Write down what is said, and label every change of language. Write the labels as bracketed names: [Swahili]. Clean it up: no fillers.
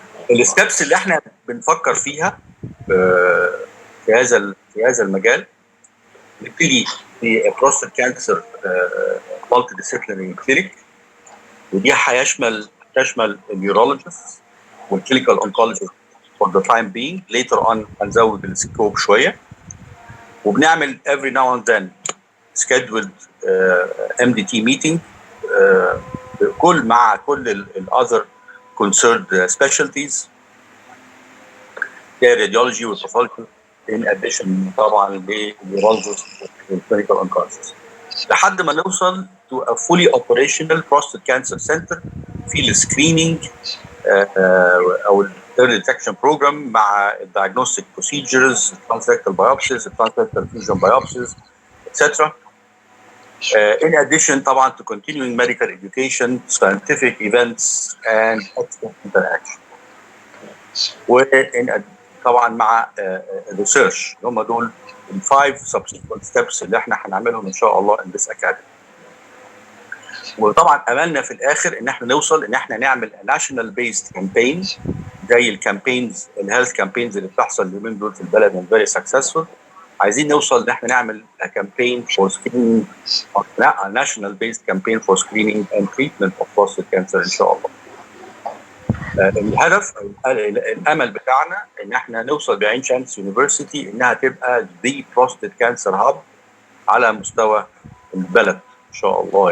[English] الستبس [Arabic] اللي احنا بنفكر فيها في هذا المجال، نبتدي في [English] prostate cancer multidisciplinary clinic, [Arabic] ودي تشمل [English] النيورولوجيست والكلينيكال oncologist for the time being. later on [Arabic] هنزود السكوب شويه، وبنعمل [English] every now and then scheduled MDT meeting [Arabic] مع كل ال [English] other concerned specialties radiology والpathology in addition طبعا للneurologist والclinical oncologist [Arabic] لحد ما نوصل [English] to a fully operational prostate cancer center في السكرينينج او early detection program مع diagnostic procedures, transrectal biopsies, transrectal fusion biopsies, etc. In addition طبعا to continuing medical education, scientific events and expert interaction. [Arabic] طبعا مع research هم دول ال [English] 5 subsequent steps [Arabic] اللي احنا هنعملهم ان شاء الله [English] in this academy. [Arabic] وطبعا املنا في الاخر ان احنا نوصل ان احنا نعمل [English] national based campaign [Arabic] زي الكامبينز الهيلث كامبينز اللي بتحصل اليومين دول في البلد [English] and very successful. [Arabic] عايزين نوصل ان احنا نعمل [English] campaign for screening a national based campaign for screening and treatment of prostate cancer [Arabic] ان شاء الله. الهدف الامل بتاعنا ان احنا نوصل بعين شمس يونيفرسيتي انها تبقى [English] the prostate cancer hub [Arabic] على مستوى البلد ان شاء الله.